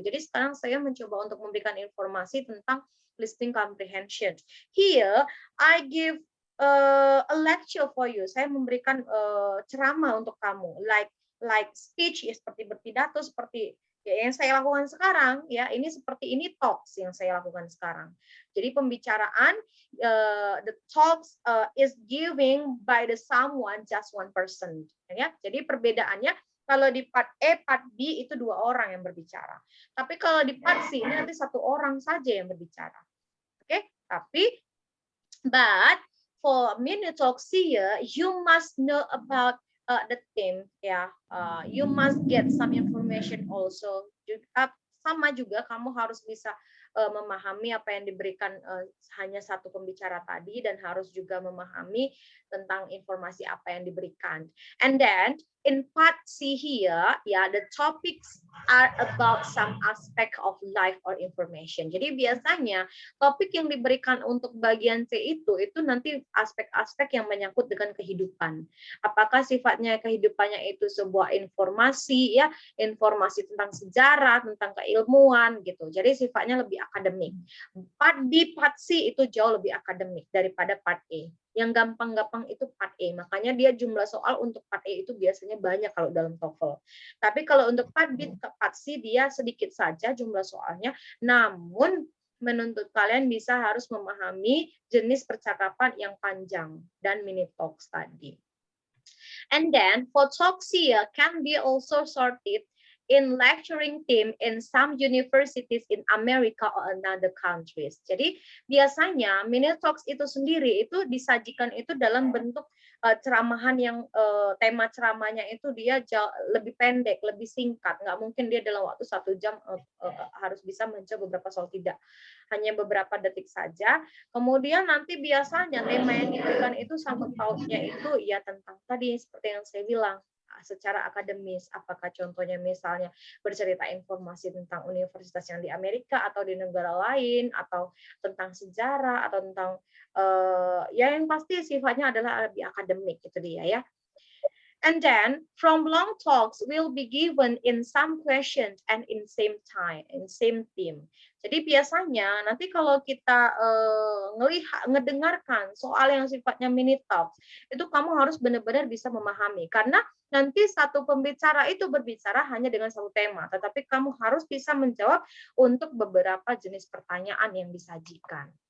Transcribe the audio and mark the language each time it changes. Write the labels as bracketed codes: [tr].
[id] Jadi sekarang saya mencoba untuk memberikan informasi tentang listening comprehension. [en] Here, I give a lecture for you. [id] Saya memberikan ceramah untuk kamu, [en] like speech, [id] ya, seperti berpidato, seperti ya, yang saya lakukan sekarang. Ya, ini seperti ini talks yang saya lakukan sekarang. Jadi pembicaraan, [en] the talks is giving by the someone, just one person. [id] Ya, jadi perbedaannya kalau di part A, part B itu 2 orang yang berbicara. Tapi kalau di part C ini nanti 1 orang saja yang berbicara. [en] Oke, but for mini talks here, you must know about the theme. Ya, you must get some information also. [id] Sama juga kamu harus bisa memahami apa yang diberikan hanya 1 pembicara tadi, dan harus juga memahami tentang informasi apa yang diberikan. [en] And then in part C here, ya, the topics are about some aspect of life or information. [id] Jadi biasanya topik yang diberikan untuk bagian C itu nanti aspek-aspek yang menyangkut dengan kehidupan. Apakah sifatnya kehidupannya itu sebuah informasi, ya, informasi tentang sejarah, tentang keilmuan gitu. Jadi sifatnya lebih akademik. Part B, part C itu jauh lebih akademik daripada part A. Yang gampang-gampang itu part A. Makanya dia jumlah soal untuk part A itu biasanya banyak kalau dalam TOEFL. Tapi kalau untuk part B, part C dia sedikit saja jumlah soalnya. Namun menuntut kalian bisa harus memahami jenis percakapan yang panjang dan mini talks tadi. [en] And then for talks here can be also sorted in lecturing team in some universities in America or another countries. [id] Jadi biasanya mini talks itu sendiri itu disajikan itu dalam bentuk ceramahan yang tema ceramahnya itu dia lebih pendek, lebih singkat. Nggak mungkin dia dalam waktu 1 jam harus bisa menjawab beberapa soal, tidak. Hanya beberapa detik saja. Kemudian nanti biasanya tema yang diberikan itu sangkut pautnya itu ya tentang tadi seperti yang saya bilang, secara akademis, apakah contohnya misalnya bercerita informasi tentang universitas yang di Amerika atau di negara lain, atau tentang sejarah, atau tentang ya yang pasti sifatnya adalah lebih akademik, itu dia ya. [en] And then from long talks will be given in some questions and in same time, in same theme. [id] Jadi biasanya nanti kalau kita ngedengarkan soal yang sifatnya mini talks, itu kamu harus benar-benar bisa memahami, karena nanti satu pembicara itu berbicara hanya dengan 1 tema, tetapi kamu harus bisa menjawab untuk beberapa jenis pertanyaan yang disajikan.